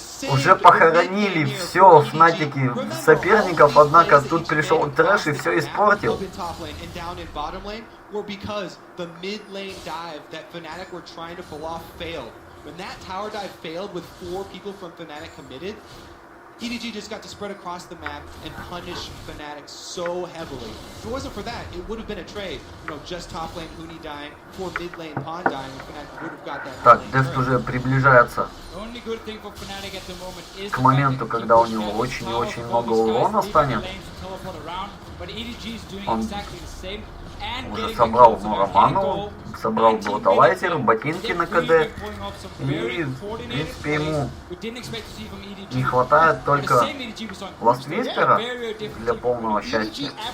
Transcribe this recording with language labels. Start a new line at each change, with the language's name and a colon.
Russian: Уже похоронили все Фнатики соперников, однако тут пришел трэш и все испортил.
English: Or because the mid lane dive that Fnatic were trying to pull off failed. When that tower dive failed with 4 people from Fnatic committed, EDG just got to spread across the map and punish Fnatic so heavily. If it wasn't for that, it would have been a trade. You know, just top lane Huni dying, 4 mid lane Pawn dying, and Fnatic would have got that.
Russian: Так, Дефт уже приближается к моменту, когда у него очень и очень много урона станет. Он уже собрал Мураману, собрал Бруталайзер, ботинки на КД, и, в принципе, ему не хватает только Ластвиспера для полного счастья.